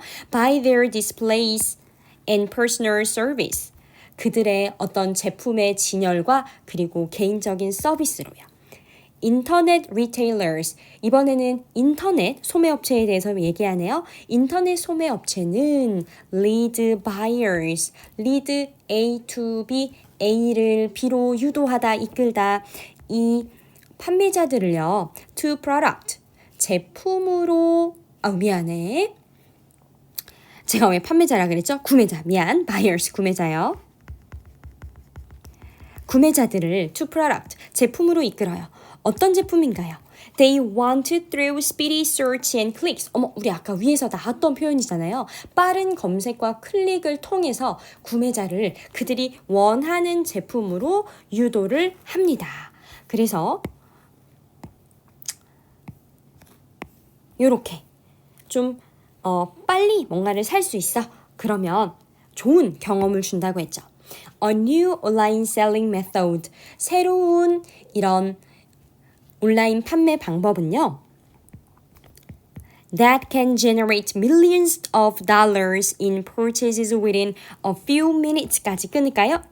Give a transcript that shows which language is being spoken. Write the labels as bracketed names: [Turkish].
[English] By their displays and personal service. [Korean] 그들의 어떤 제품의 진열과 그리고 개인적인 서비스로요. 인터넷 retailers. 이번에는 인터넷 소매업체에 대해서 얘기하네요. 인터넷 소매업체는 [English] lead buyers. lead A to B. [Korean] A를 B로 유도하다, 이끌다. 이 판매자들을요. [English] to product. [Korean] 제품으로 미안해. 제가 왜 판매자라 그랬죠? 구매자. 미안. buyers. 구매자요. 구매자들을 [English] to product. [Korean] 제품으로 이끌어요. 어떤 제품인가요? [English] They want through speedy search and clicks. [Korean] 우리 아까 위에서 나왔던 표현이잖아요. 빠른 검색과 클릭을 통해서 구매자를 그들이 원하는 제품으로 유도를 합니다. 그래서 요렇게 좀 빨리 뭔가를 살 수 있어. 그러면 좋은 경험을 준다고 했죠. [English] A new online selling method. [Korean] 새로운 이런 온라인 판매 방법은요. [English] That can generate millions of dollars in purchases within a few minutes [Korean] 까지 끊을까요?